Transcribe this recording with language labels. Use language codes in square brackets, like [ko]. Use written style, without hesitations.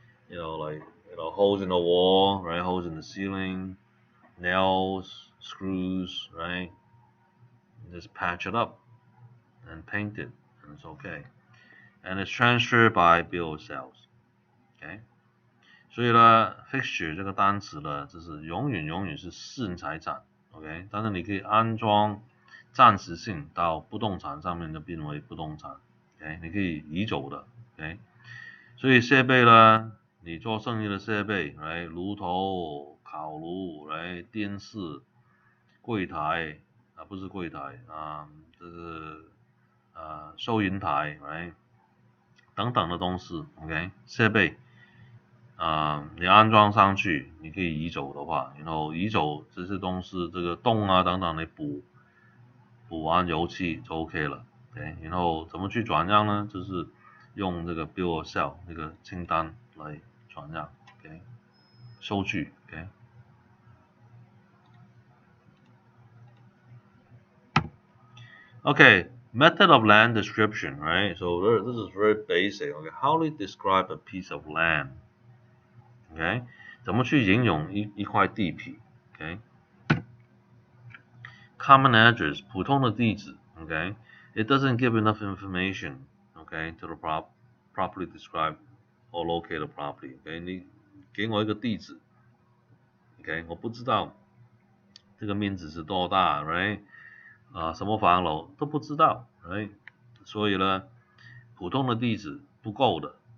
[en] Like holes in the wall, right? Holes in the ceiling, nails, screws, right? Just patch it up and paint it, and it's okay. And it's transferred by bill of sales. Okay? [zh] 所以呢 ，fixture 这个单词呢，就是永远是私人财产 ，OK？但是你可以安装暂时性到不动产上面就变为不动产 ，OK？你可以移走的 ，OK？ 所以设备呢，你做生意的设备，来炉头、烤炉，来电视、柜台不是柜台这是收银台，来等等的东西 ，OK？ 设备。你安装上去，你可以移走的话，然后移走这些东西，这个洞等等，你补完油漆就 OK 了。 OK， 然后怎么去转让呢？就是用这个 bill of sale 这个清单来转让。OK， [en] 收据 Okay, method of land description, right? So this is very basic. Okay, how do you describe a piece of land? [zh] Okay, 怎么去形容一块地皮 ？Okay, common address 普通的地址 Okay, [en] it doesn't give enough information Okay to the properly describe or locate a property [zh] Okay, 你给我一个地址 Okay, 我不知道这个面积是多大 Right 什么房楼都不知道 Right 所以呢普通的地址不够的